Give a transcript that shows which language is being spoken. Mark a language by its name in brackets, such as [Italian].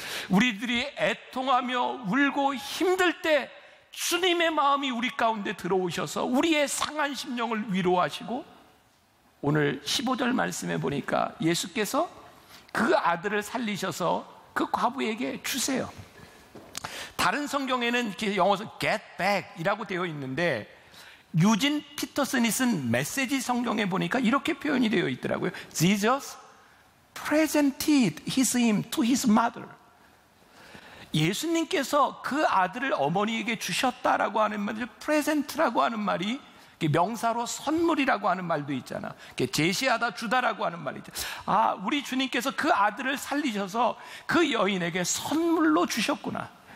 [Korean] 우리들이 애통하며 울고 힘들 때 주님의 마음이 우리 가운데 들어오셔서 우리의 상한 심령을 위로하시고, 오늘 15절 말씀에 보니까 예수께서 그 아들을 살리셔서 그 과부에게 주세요. 다른 성경에는 이렇게 영어에서 [English] get back [Korean] 이라고 되어 있는데, 유진 피터슨이 쓴 메시지 성경에 보니까 이렇게 표현이 되어 있더라고요. [English] Jesus presented him to his mother. [Korean] 예수님께서 그 아들을 어머니에게 주셨다라고 하는 말이, present라고 하는 말이 명사로 선물이라고 하는 말도 있잖아. 제시하다, 주다라고 하는 말이 있잖아. 우리 주님께서 그 아들을 살리셔서 그 여인에게 선물로 주셨구나.